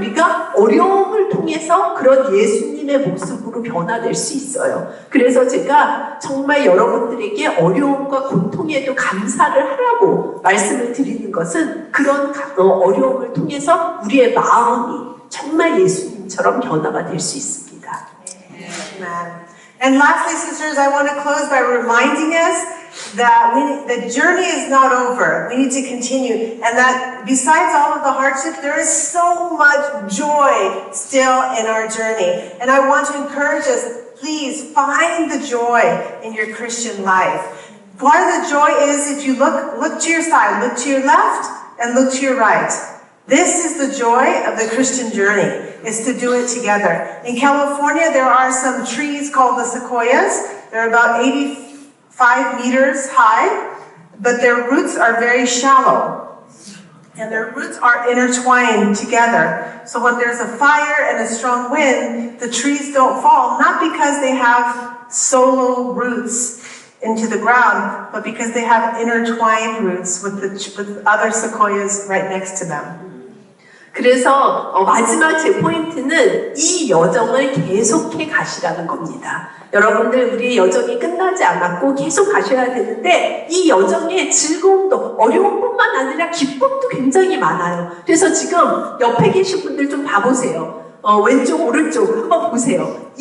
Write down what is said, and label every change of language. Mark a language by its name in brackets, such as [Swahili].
[Korean] 우리가 어려움을 통해서 그런 예수님의 모습으로 변화될 수 있어요. 그래서 제가 정말 여러분들에게 어려움과 고통에도 감사를 하라고 말씀을 드리는 것은 그런 어려움을 통해서 우리의 마음이 정말 예수님처럼 변화가 될 수 있습니다. [English] Amen. And lastly, sisters, I want to close by reminding us that the journey is not over. We need to continue. And that besides all of the hardship, there is so much joy still in our journey. And I want to encourage us, please find the joy in your Christian life. Part of the joy is if you look to your side, look to your left, and look to your right. This is the joy of the Christian journey, is to do it together. In California, there are some trees called the sequoias. They're about 85 meters high, but their roots are very shallow. And their roots are intertwined together. So when there's a fire and a strong wind, the trees don't fall, not because they have solo roots into the ground, but because they have intertwined roots with other sequoias right next to them. [Korean] 그래서 마지막 제 포인트는 이 여정을 계속해 가시라는 겁니다. 여러분들 우리의 여정이 끝나지 않았고 계속 가셔야 되는데 이 여정에 즐거움도 어려움뿐만 아니라 기쁨도 굉장히 많아요. 그래서 지금 옆에 계신 분들 좀 봐보세요. 왼쪽 오른쪽 한번 보세요.